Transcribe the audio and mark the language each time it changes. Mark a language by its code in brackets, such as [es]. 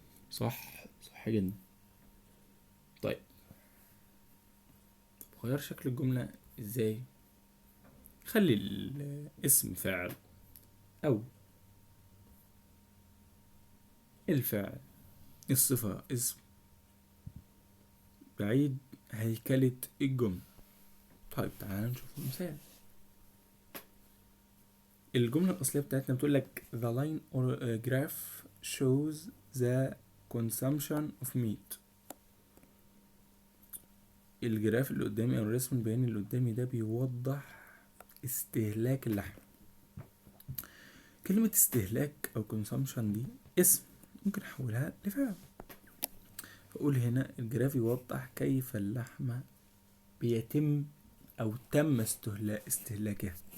[ar] صح جدا. طيب بغير شكل الجملة ازاي؟ خلي الاسم فاعل أو الفعل الصفة اسم، بعيد هيكلة الجملة. طيب تعالى نشوف مثال. الجملة الأصلية بتاعتنا بتقولك [en] the line or graph shows the consumption of meat. [ar] الجراف اللي قدامي أو الرسم البياني اللي قدامي ده بيوضح استهلاك اللحم. كلمة استهلاك أو consumption دي اسم، ممكن أحولها لفعل، فأقول هنا الجراف يوضح كيف اللحمة بيتم أو تم استهلاكها.